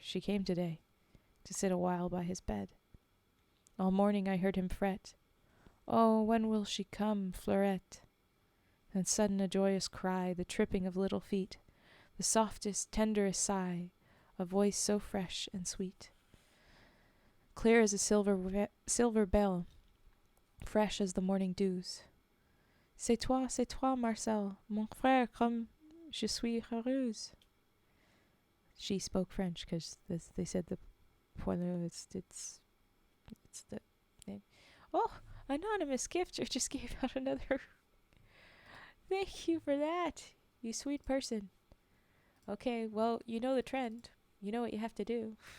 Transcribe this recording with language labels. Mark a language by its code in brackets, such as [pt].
[en] She came today to sit a while by his bed. All morning I heard him fret, "Oh, when will she come, Fleurette?" Then sudden a joyous cry, the tripping of little feet, the softest, tenderest sigh, a voice so fresh and sweet, clear as a silver bell, fresh as the morning dews. [fr] C'est toi, Marcel, mon frère, comme je suis heureuse." [en] She spoke French because they said the poilu, it's the name. Oh, anonymous gifter just gave out another. Thank you for that, you sweet person. Okay, well, you know the trend. You know what you have to do.